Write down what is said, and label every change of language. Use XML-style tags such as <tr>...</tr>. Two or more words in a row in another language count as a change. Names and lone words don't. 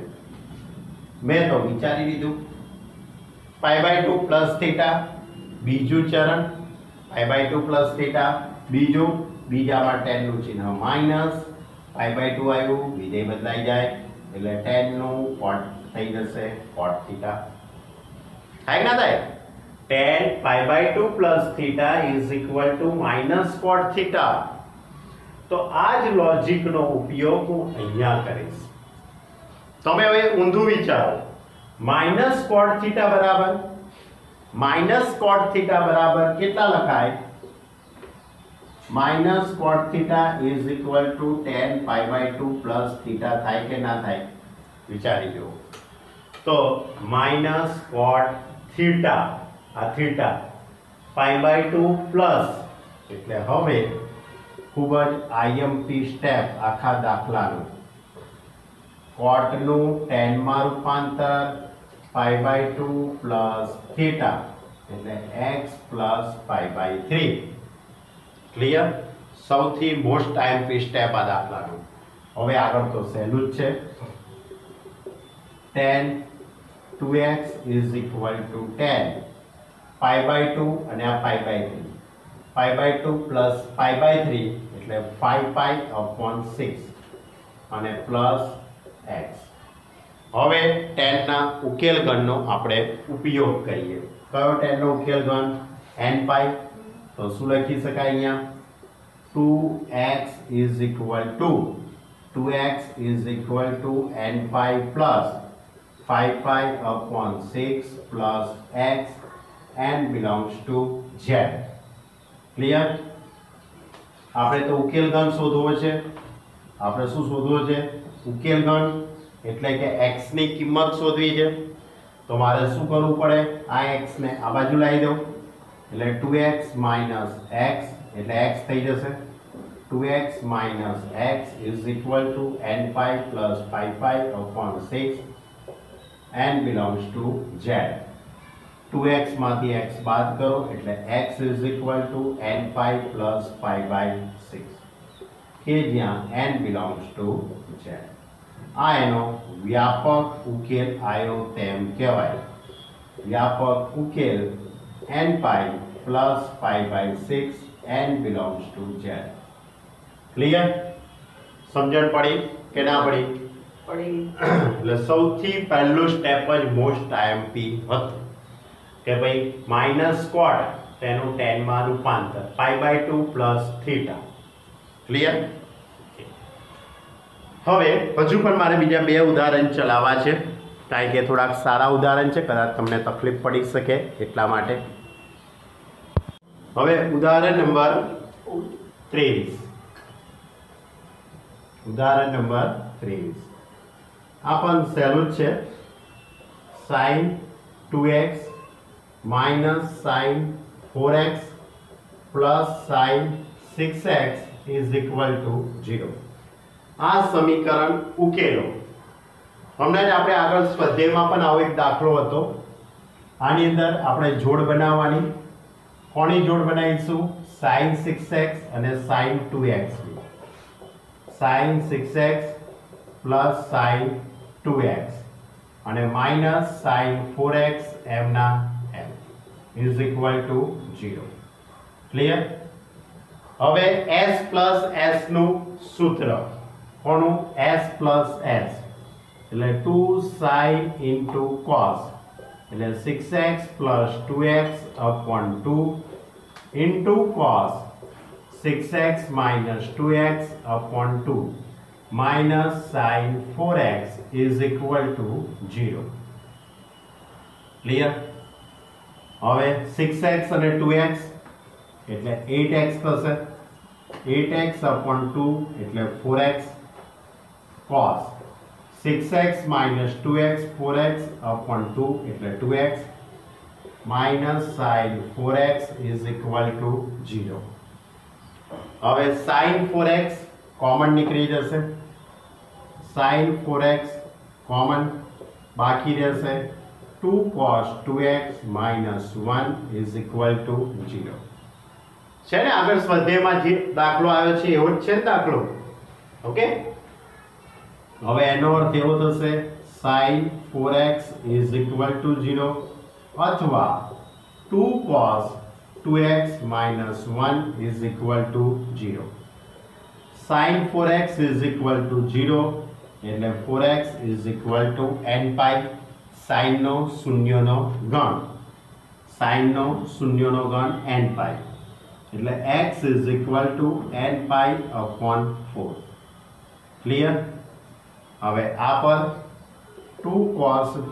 <gu>મેં તો વિચારી લીધું.</gu> <en>pi/2 plus theta</en> <gu>બીજું ચરણ,</gu> <en>pi/2 plus theta</en> <gu>બીજું, બીજામાં tan નું ચિહ્ન માઈનસ, pi/2 આવ્યું, વિધેય બદલાઈ જાય એટલે tan નું cot થઈ જશે</gu> <en>cot theta.</en> <gu>થાય ના થાય?</gu> <en>tan pi/2 plus theta is equal to minus cot theta.</en> <gu>તો આ જ લોજિકનો ઉપયોગ હું અહીંયા કરીશ. તમે હવે ઊંધું વિચારો.</gu> <en>minus cot theta</en> <gu>બરાબર કેટલા લખાય?</gu> <en>minus cot theta is equal to tan pi/2 plus theta</en> <gu>થાય કે ના થાય? વિચારી જુઓ તો</gu> <en>minus cot theta</en> <gu>આ</gu> <en>theta π/2 plus</en> <gu>એટલે હવે ખૂબ જ</gu> <en>IMP step</en> <gu>આખા દાખલાનું કોટનું ટેનમાં રૂપાંતર</gu> <en>π/2 plus theta</en> <gu>એટલે</gu> <en>x plus π/3 clear</en> <gu>સૌથી</gu> <en>most IMP step</en> <gu>આ દાખલાનું હવે આગળ તો સહેલું જ છે</gu> <en>tan 2x is equal to tan π/2</en> <gu>અને આ π/3</gu> <en>π/2 plus π/3</en> <gu>એટલે 5π/6 અને</gu> <en>plus x</en> <gu>હવે tan ના ઉકેલ ગણનો આપણે ઉપયોગ કરીએ કયો tan નો ઉકેલ ગણ nπ તો શું લખી શકાય અહીંયા</gu> <en>2x is equal to nπ plus 5π/6 plus x n belongs to z clear</en> <gu>આપણે તો ઉકેલ ગણ શોધવો છે આપણે શું શોધવો છે ઉકેલ ગણ એટલે કે x ની કિંમત શોધવી છે તો મારે શું કરવું પડે આ x ને આ બાજુ લાવી દઉં એટલે 2x - x એટલે x થઈ જશે</gu> <en>2x - x is equal to nπ plus 5π/6 n belongs to z</en> <gu>2x માંથી x બાદ કરો એટલે</gu> <en>x is equal to nπ plus 5/6</en> <gu>કે જ્યાં</gu> <en>n belongs to z</en> <gu>આ એનો વ્યાપક ઉકેલ આવ્યો તેમ કહેવાય વ્યાપક ઉકેલ</gu> <en>nπ plus 5/6 n belongs to z clear</en> <gu>સમજણ પડી કે ના પડી એટલે સૌથી પહેલું સ્ટેપ જ</gu> <en>most IMP</en> <gu>હતું કે ભાઈ</gu> <en>minus cot</en> <gu>તેનું tan માં રૂપાંતર</gu> <en>π/2 plus theta clear</en> <gu>હવે હજુ પણ મારે બીજા બે ઉદાહરણ ચલાવવા છે કારણ કે થોડાક સારા ઉદાહરણ છે કદાચ તમને તકલીફ પડી શકે એટલા માટે હવે ઉદાહરણ નંબર 23 ઉદાહરણ નંબર 23 આ પણ સહેલું જ છે</gu> <en>sin 2x minus sin 4x plus sin 6x is equal to 0</en> <gu>આ સમીકરણ ઉકેલો હમણાં જ આપણે આગળ સ્વાધ્યાયમાં પણ આવો એક દાખલો હતો આની અંદર આપણે જોડ બનાવવાની કોની જોડ બનાવીશું sin 6x અને sin 2x</gu> <en>sin 6x plus sin 2x અને minus sin 4x m ના m is equal to 0 ક્લિયર હવે s plus s</en> <gu>નું સૂત્ર કોનું</gu> <en>s plus s એટલે 2 sin into cos એટલે 6x plus 2x upon 2 into cos 6x minus 2x upon 2 minus sin 4x is equal to 0 ક્લિયર હવે 6x અને 2x એટલે 8x થશે 8x upon 2 એટલે 4x cos 6x minus 2x 4x upon 2 એટલે 2x minus sin 4x is equal to 0 હવે sin 4x કોમન</en> <gu>નીકળી જશે sin 4x કોમન બાકી રહેશે</gu> <en>2 cos 2x minus 1 is equal to 0</en> <gu>છે ને આગળ સ્વાધ્યાયમાં જે દાખલો આવ્યો છે એવો જ છે ને દાખલો ઓકે હવે એનો અર્થ એવો થશે</gu> <en>sin 4x is equal to 0</en> <gu>અથવા</gu> <en>2 cos 2x minus 1 is equal to 0 sin 4x is equal to 0 એટલે 4x is equal to nπ sin</en> <gu>નો શૂન્યનો ગણ</gu> <en>sin</en> <gu>નો શૂન્યનો ગણ</gu> <en>nπ એટલે x is equal to nπ upon 4 ક્લિયર</en> <gu>હવે આ પર</gu> <en>2 cos</en>